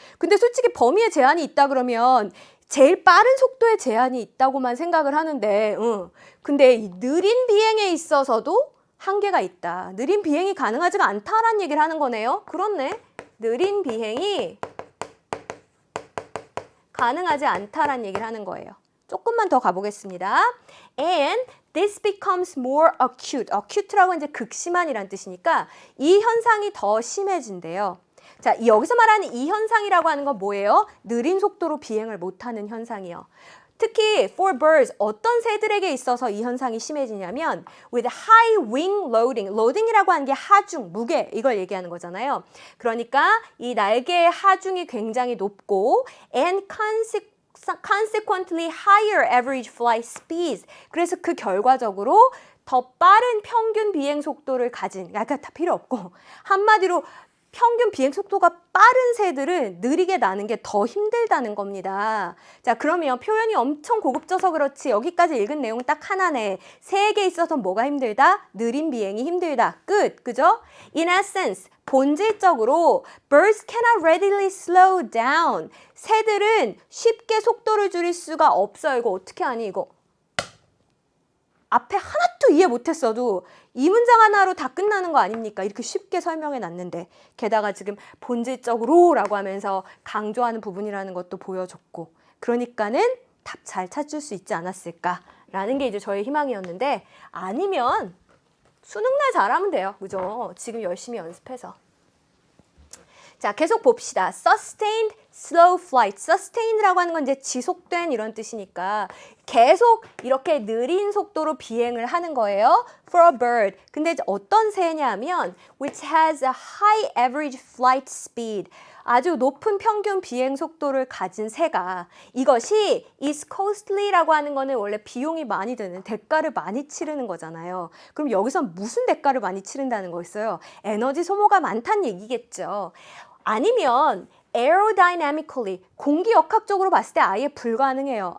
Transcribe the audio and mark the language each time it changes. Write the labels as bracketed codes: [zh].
[ko] 근데 솔직히 범위에 제한이 있다 그러면 제일 빠른 속도에 제한이 있다고만 생각을 하는데 근데 이 느린 비행에 있어서도 한계가 있다. 느린 비행이 가능하지가 않다라는 얘기를 하는 거네요. 그렇네. 느린 비행이 가능하지 않다라는 얘기를 하는 거예요. 조금만 더 가보겠습니다. [en] And this becomes more acute. [ko] acute라고 이제 극심한이란 뜻이니까 이 현상이 더 심해진대요. 자, 여기서 말하는 이 현상이라고 하는 건 뭐예요? 느린 속도로 비행을 못하는 현상이요. 특히 [en] for birds, [ko] 어떤 새들에게 있어서 이 현상이 심해지냐면 [en] with high wing loading, [ko] loading이라고 하는 게 하중, 무게, 이걸 얘기하는 거잖아요. 그러니까 이 날개의 하중이 굉장히 높고 [en] and consequently higher average flight speeds. [ko] 그래서 그 결과적으로 더 빠른 평균 비행 속도를 가진, 다 필요 없고 한마디로 평균 비행 속도가 빠른 새들은 느리게 나는 게 더 힘들다는 겁니다. 자, 그러면 표현이 엄청 고급져서 그렇지 여기까지 읽은 내용은 딱 하나네. 새에게 있어서 뭐가 힘들다? 느린 비행이 힘들다. 끝. 그죠? [en] In essence, [ko] 본질적으로 [en] birds cannot readily slow down. [ko] 새들은 쉽게 속도를 줄일 수가 없어요. 이거 어떻게 하니 이거? 앞에 하나도 이해 못했어도 이 문장 하나로 다 끝나는 거 아닙니까? 이렇게 쉽게 설명해 놨는데 게다가 지금 본질적으로 라고 하면서 강조하는 부분이라는 것도 보여줬고 그러니까는 답 잘 찾을 수 있지 않았을까라는 게 이제 저의 희망이었는데 아니면 수능날 잘하면 돼요. 그죠? 지금 열심히 연습해서. 자, 계속 봅시다. Sustained [en] slow flight, [ko] sustained라고 하는 건 이제 지속된 이런 뜻이니까 계속 이렇게 느린 속도로 비행을 하는 거예요. [en] For a bird. [ko] 근데 이제 어떤 새냐면 [en] which has a high average flight speed. [ko] 아주 높은 평균 비행 속도를 가진 새가 이것이 [en] is costly [ko] 라고 하는 거는 원래 비용이 많이 드는 대가를 많이 치르는 거잖아요. 그럼 여기선 무슨 대가를 많이 치른다는 거였어요? 에너지 소모가 많다는 얘기겠죠. 아니면 aerodynamically 공기역학적으로 봤을 때 아예 불가능해요.